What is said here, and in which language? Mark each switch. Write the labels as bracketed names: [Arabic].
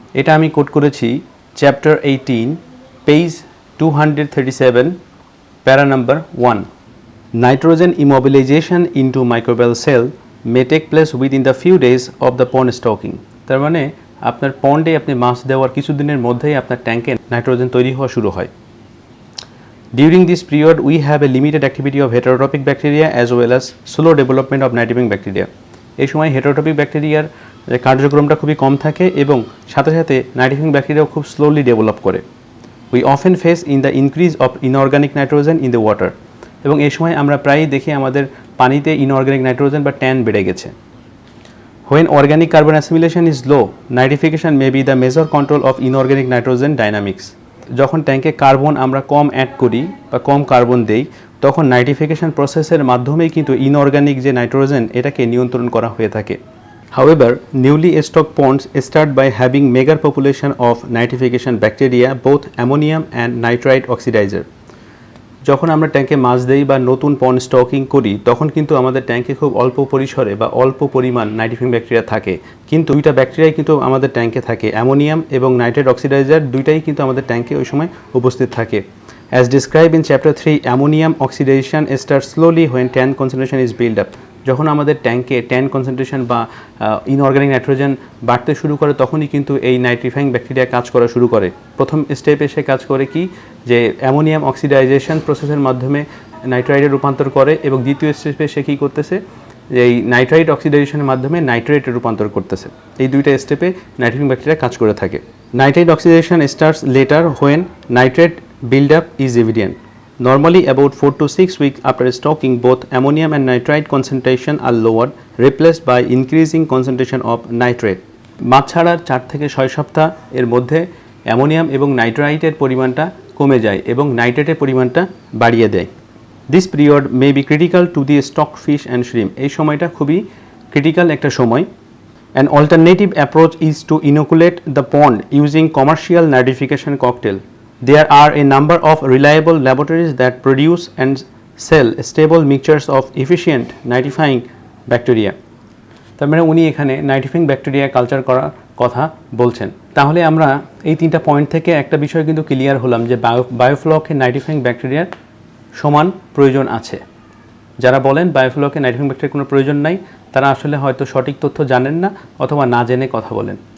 [Bangla] এটা আমি কোট করেছি চ্যাপ্টার 18 পেজ 237 প্যারা number 1। [English] Nitrogen immobilization into microbial cell may take place within the few days of the pond stocking. [Bangla] তার মানে আপনার পন্ডে আপনি মাছ দেওয়ার কিছুদিনের মধ্যেই আপনার ট্যাঙ্কে নাইট্রোজেন তৈরি হওয়া শুরু হয়। [English] During this period, we have a limited activity of heterotrophic bacteria as well as slow development of nitrifying bacteria. [Bangla] এই সময় হেটারোট্রপিক ব্যাকটেরিয়ার কার্যক্রমটা খুবই কম থাকে এবং সাথে সাথে নাইট্রিফাইং ব্যাকটেরিয়াও খুব স্লোলি ডেভেলপ করে। [English] We often face in the increase of inorganic nitrogen in the water. [Bangla] এবং এই সময় আমরা প্রায়ই দেখি আমাদের পানিতে ইনঅর্গানিক নাইট্রোজেন বা ট্যান বেড়ে গেছে। [English] When organic carbon assimilation is low, nitrification may be the major control of inorganic nitrogen dynamics. [Bangla] যখন ট্যাঙ্কে কার্বন আমরা কম অ্যাড করি বা কম কার্বন দেই তখন নাইট্রিফিকেশন প্রসেসের মাধ্যমেই কিন্তু ইনঅর্গানিক যে নাইট্রোজেন এটাকে নিয়ন্ত্রণ করা হয়ে থাকে। [English] However, newly stocked ponds start by having meager population of nitrification bacteria, both ammonium and nitrite oxidizer. [Bangla] যখন আমরা ট্যাঙ্কে মাছ দেই বা নতুন পন্ড স্টকিং করি তখন কিন্তু আমাদের ট্যাঙ্কে খুব অল্প পরিসরে বা অল্প পরিমাণ নাইট্রিফাইং ব্যাকটেরিয়া থাকে, কিন্তু দুইটা ব্যাকটেরিয়াই কিন্তু আমাদের ট্যাঙ্কে থাকে, অ্যামোনিয়াম এবং নাইট্রেট অক্সিডাইজার দুইটাই কিন্তু আমাদের ট্যাঙ্কে ওই সময় উপস্থিত থাকে। [English] As described in chapter 3, ammonium oxidation starts slowly when TAN concentration is built up. [Bangla] যখন আমাদের ট্যাঙ্কে ট্যান কনসেন্ট্রেশন বা ইনঅর্গানিক নাইট্রোজেন বাড়তে শুরু করে তখনই কিন্তু এই নাইট্রিফাইং ব্যাকটেরিয়া কাজ করা শুরু করে। প্রথম স্টেপে সে কাজ করে কি, যে অ্যামোনিয়াম অক্সিডাইজেশন প্রসেসের মাধ্যমে নাইট্রাইটে রূপান্তর করে এবং দ্বিতীয় স্টেপে সে কী করতেছে, যে এই নাইট্রাইট অক্সিডাইজেশনের মাধ্যমে নাইট্রেটে রূপান্তর করতেছে। এই দুইটা স্টেপে নাইট্রিফাইং ব্যাকটেরিয়া কাজ করে থাকে। [English] Nitrite oxidation starts later when nitrate build up is evident. Normally about 4 to 6 weeks after stocking, both ammonium and nitrite concentration are lowered, replaced by increasing concentration of nitrate. [Bangla] মাছ ছাড়ার 4 থেকে 6 সপ্তাহ এর মধ্যে অ্যামোনিয়াম এবং নাইট্রাইটের পরিমাণটা কমে যায় এবং নাইট্রেটের পরিমাণটা বাড়িয়ে দেয়। [English] This period may be critical to the stocked fish and shrimp. [Bangla] এই সময়টা খুবই ক্রিটিক্যাল একটা সময়। [English] An alternative approach is to inoculate the pond using commercial nitrification cocktail. There are a number of reliable laboratories that produce and sell stable mixtures of efficient nitrifying bacteria. [Bangla] তার মানে উনি এখানে nitrifying bacteria culture করার কথা বলছেন। তাহলে আমরা এই 3টা পয়েন্ট থেকে একটা বিষয় কিন্তু ক্লিয়ার হলাম যে বায়োফ্লকে নাইট্রিফাইং ব্যাকটেরিয়ার সমান প্রয়োজন আছে। যারা বলেন বায়োফ্লকে নাইট্রিফাইং ব্যাকটেরিয়ার কোনো প্রয়োজন নাই তারা আসলে হয়তো সঠিক তথ্য জানেন না অথবা না জেনে কথা বলেন।